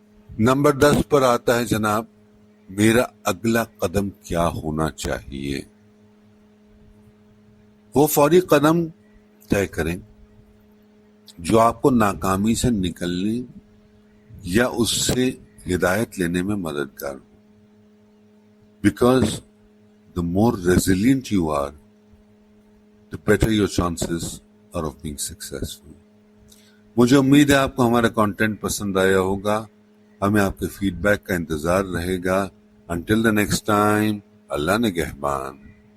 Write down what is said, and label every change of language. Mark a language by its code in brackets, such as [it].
[ur] Number 10 پر آتا ہے جناب میرا اگلا قدم کیا ہونا چاہیے. وہ فوری قدم طے کریں جو آپ کو ناکامی سے نکلنے یا اس سے ہدایت لینے میں مددگار ہو. [en] Because the more resilient you are, the better your chances are of being successful. [ur] مجھے امید ہے آپ کو ہمارا کانٹینٹ پسند آیا ہوگا. ہمیں آپ کے فیڈ بیک کا انتظار رہے گا. [en] Until the next time, [ur] اللہ نگہبان.